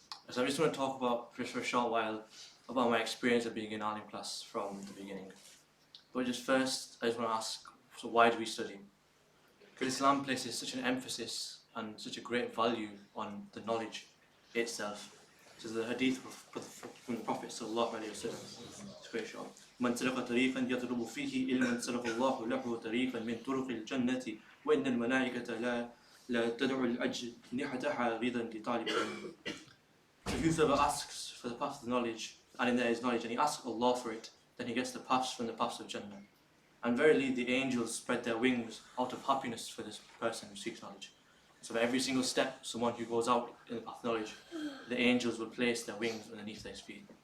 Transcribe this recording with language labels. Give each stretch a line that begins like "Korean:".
English: So I just want to talk about, just for a short while, about my experience of being in Alim class from the beginning. But just first, I just want to ask, so why do we study? Because Islam places such an emphasis and such a great value on the knowledge itself. So the hadith from the Prophet sallallahu alaihi wasallam. It's very short.
Arabic: من سلك طريقا يطلب فيه علما سلك الله له طريقا من طرق الجنة وإن الملائكة لا تدعو الأجنحة رضا لطالب العلم.
English: So whoever asks for the path of the knowledge, and in there is knowledge, and he asks Allah for it, then he gets the paths from the paths of Jannah. And verily the angels spread their wings out of happiness for this person who seeks knowledge. So for every single step, someone who goes out in the path of knowledge, the angels will place their wings underneath their feet.